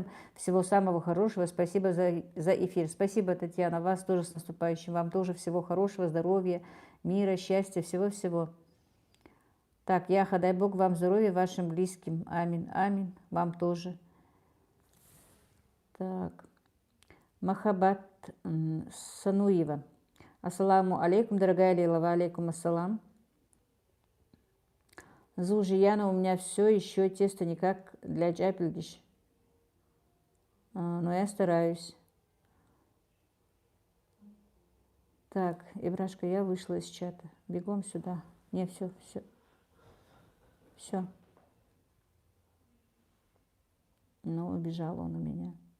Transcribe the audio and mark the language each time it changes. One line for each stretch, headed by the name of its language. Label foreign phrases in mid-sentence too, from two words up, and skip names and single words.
Russian: Всего самого хорошего. Спасибо за эфир. Спасибо, Татьяна. Вас тоже с наступающим. Вам тоже всего хорошего, здоровья, мира, счастья, всего-всего. Так, Яха, дай Бог вам здоровья, вашим близким. Амин, амин. Вам тоже. Так, Махаббат Сануева.
Arabic: السلام عليكم, дорогая Лейла, وعليكم السلام.
Russian: Зужи, Яна, у меня все еще тесто никак для джапельгиш. Но я стараюсь. Так, Ибрашка, я вышла из чата. Бегом сюда. Не, все. Ну, убежал он у меня.